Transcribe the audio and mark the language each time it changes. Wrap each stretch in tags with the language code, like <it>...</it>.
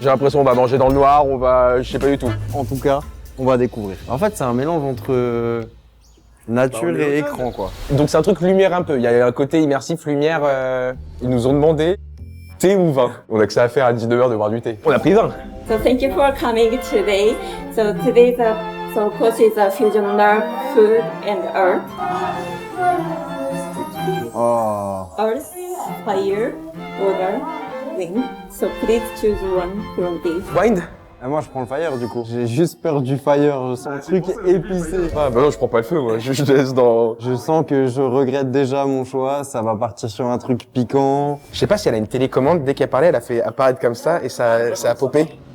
<fr>J'ai l'impression qu'on va manger dans le noir, on va... je sais pas du tout. En tout cas, on va découvrir. En fait, c'est un mélange entre nature et écran, quoi. Donc c'est un truc lumière un peu, il y a un côté immersif lumière, ils nous ont demandé thé ou vin. On a que ça à faire à 19h de boire du thé. On a pris vin.</fr> <en>So thank you for coming today. So today's course is a fusion nerve, food and earth. Oh. Earth, fire, water, wind. So please choose one from these. Wind?</en> <fr>Et moi, je prends le fire, du coup. J'ai juste peur du fire, je sens le truc épicé. Ah bah non, je prends pas le feu, moi, je laisse dans... Je sens que je regrette déjà mon choix, ça va partir sur un truc piquant. Je sais pas si elle a une télécommande, dès qu'elle parlait, elle a fait apparaître comme ça et ça a popé.</fr>